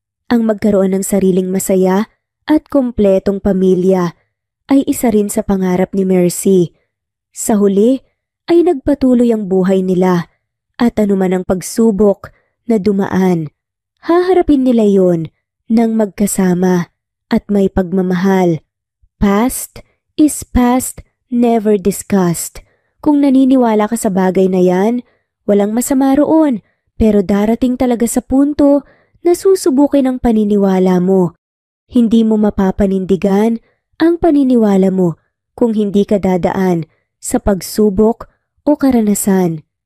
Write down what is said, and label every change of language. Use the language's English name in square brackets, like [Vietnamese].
[Filipino] Ang magkaroon ng sariling masaya at kumpletong pamilya ay isa rin sa pangarap ni Mercy. Sa huli ay nagpatuloy ang buhay nila at anuman ang pagsubok na dumaan, haharapin nila yon ng magkasama at may pagmamahal. [English] Past is past, never discussed. [Filipino] Kung naniniwala ka sa bagay na yan, walang masama roon, pero darating talaga sa punto na susubukin ang paniniwala mo. Hindi mo mapapanindigan ang paniniwala mo kung hindi ka dadaan sa pagsubok o karanasan.